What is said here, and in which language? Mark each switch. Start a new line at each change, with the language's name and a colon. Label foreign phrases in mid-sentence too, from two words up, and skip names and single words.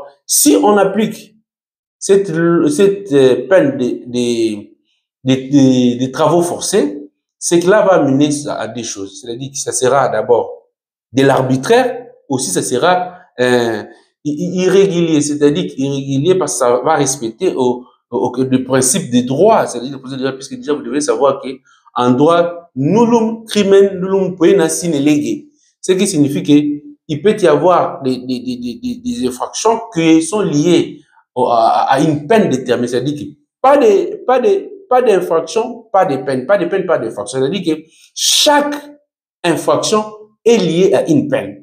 French: Si on applique cette peine des travaux forcés, c'est que là va mener à des choses. C'est-à-dire que ça sera d'abord de l'arbitraire, aussi ça sera irrégulier, c'est-à-dire irrégulier parce que ça va respecter le principe des droits, c'est-à-dire le principe des droits, puisque déjà vous devez savoir que en droit,
Latin: nullum crimen nullum poena sine lege,
French: ce qui signifie que il peut y avoir des infractions qui sont liées à une peine déterminée, c'est-à-dire que pas d'infraction, pas de peine, pas de peine, pas d'infraction. C'est-à-dire que chaque infraction est liée à une peine.